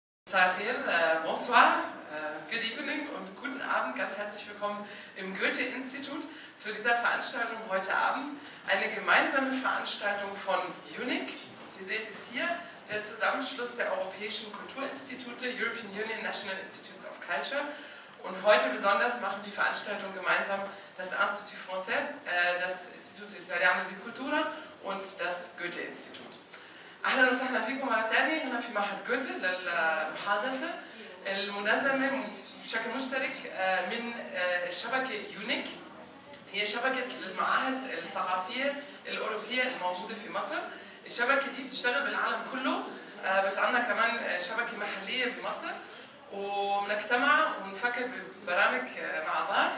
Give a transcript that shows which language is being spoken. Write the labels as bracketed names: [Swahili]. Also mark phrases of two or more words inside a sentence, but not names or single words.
[French] Bonsoir, [English] good evening [German] und guten Abend, ganz herzlich willkommen im Goethe-Institut zu dieser Veranstaltung heute Abend. Eine gemeinsame Veranstaltung von UNIC. Sie sehen es hier, der Zusammenschluss der europäischen Kulturinstitute, European Union National Institutes of Culture. Und heute besonders machen die Veranstaltung gemeinsam das Institut Français, das Istituto Italiano di Cultura und das Goethe-Institut. [Arabic] أهلا وسهلا فيكم مرة ثانية هنا في معهد جوته للمحادثة المنظمة بشكل مشترك من شبكة يونيك. هي شبكة المعاهد الثقافية الأوروبية الموجودة في مصر. الشبكة دي بتشتغل بالعالم كله، بس عندنا كمان شبكة محلية بمصر، وبنجتمع ونفكر ببرامج مع بعض.